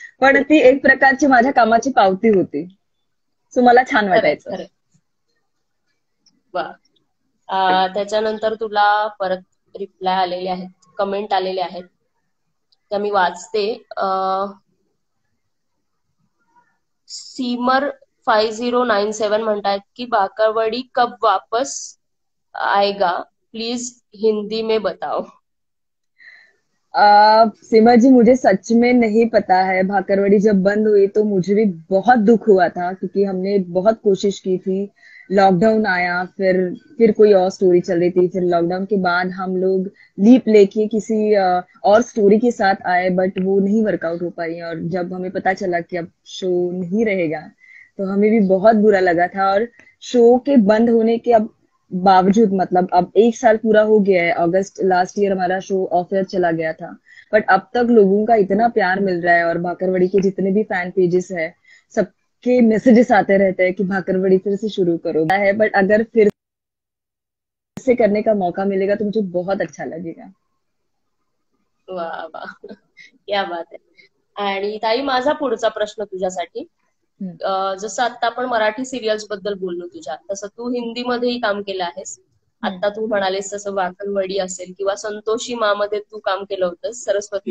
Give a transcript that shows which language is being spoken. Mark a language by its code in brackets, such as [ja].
[mr] पण ती एक प्रकारची माझ्या कामाची पावती होती. सो मला छान वाटायचं. खरंय. वा. त्याच्यानंतर तुला परत रिप्लाय आलेले आहेत, कमेंट आलेले आहेत, त्या मी वाचते. [hi] सीमर 5097 [mr] म्हणतायत की [hi] भाकरवडी कब वापस आएगा, प्लीज हिंदी में बताओ. सीमा जी, मुझे सच में नहीं पता है. भाकरवड़ी जब बंद हुई तो मुझे भी बहुत दुख हुआ था क्योंकि हमने बहुत कोशिश की थी लॉकडाउन आया, फिर कोई और स्टोरी चल रही थी, फिर लॉकडाउन के बाद हम लोग लीप लेके किसी और स्टोरी के साथ आए, बट वो नहीं वर्कआउट हो पाई। और जब हमें पता चला कि अब शो नहीं रहेगा तो हमें भी बहुत बुरा लगा था। और शो के बंद होने के अब बावजूद, मतलब अब 1 साल पूरा हो गया है, अगस्त लास्ट ईयर हमारा शो ऑफ एयर चला गया था, बट अब तक लोगों का इतना प्यार मिल रहा है। और भाकरवड़ी के जितने भी फैन पेजेस है, सबके मैसेजेस आते रहते हैं कि भाकरवड़ी फिर से शुरू करो है, बट अगर फिर से करने का मौका मिलेगा तो मुझे बहुत अच्छा लगेगा। [mr] वा वा, क्या बात आहे. आणि ताई, माझा पुढचा प्रश्न तुझ्यासाठी. हम्म, जसं आता आपण मराठी सिरियल्स बद्दल बोललो तुझ्या, तसं तू हिंदीमध्येही काम केलं आहेस. हम्म, आता तू म्हणालीस तसं वाकणवडी असेल किंवा संतोषी मध्ये तू काम केलं होतंस सरस्वती